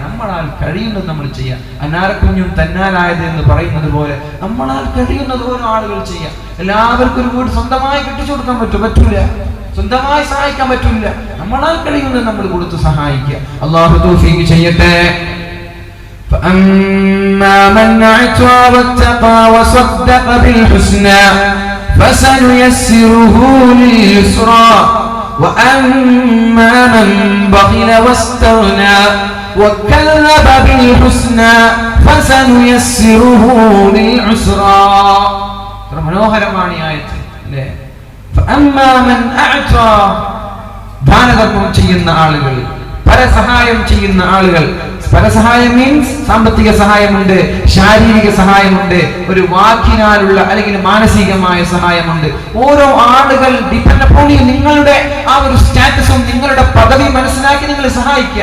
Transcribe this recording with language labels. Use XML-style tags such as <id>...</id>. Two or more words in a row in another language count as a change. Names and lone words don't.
<ml>നമ്മളാൽ കഴിയുന്നത് നമ്മൾ ചെയ്യുക. അനാരക്കുഞ്ഞും തന്നാലായത് എന്ന് പറയുന്നത് പോലെ നമ്മളാൽ കഴിയുന്നത് ഓരോ ആളുകൾ ചെയ്യുക. എല്ലാവർക്കും ഒരു വീട് സ്വന്തമായി കെട്ടിച്ചു കൊടുക്കാൻ പറ്റൂല, സ്വന്തമായി സഹായിക്കാൻ പറ്റില്ല. നമ്മളാൽ കഴിയുന്നത് നമ്മൾ കൊടുത്ത് സഹായിക്കുക. അല്ലാഹു തൗഫീഖ് ചെയ്യട്ടെ.</ml> <ar>فأما من أعطى واتقى وصدق بالحسنى فسنيسره لليسرى وأما من بخل واستغنى وكذب بالحسنى فسنيسره للعسرى.</ar> <ml>മനോഹരമാണ് ഈ ആയത്ത് അല്ലേ?</ml> <ar>فأما من أعطى,</ar> <ml>ദാനധർമ്മം ചെയ്യുന്ന ആളുകൾ, പരസഹായം ചെയ്യുന്ന ആളുകൾ. പരസഹായം മീൻസ് സാമ്പത്തിക സഹായമുണ്ട്, ശാരീരിക സഹായമുണ്ട്, ഒരു വാക്കിനാലുള്ള അല്ലെങ്കിൽ മാനസികമായ സഹായമുണ്ട്. ഓരോ ആളുകൾ</ml> <en>depend upon you.</en> <ml>നിങ്ങളുടെ ആ ഒരു സ്റ്റാറ്റസും നിങ്ങളുടെ പദവി മനസ്സിലാക്കി നിങ്ങൾ സഹായിക്കുക.</ml>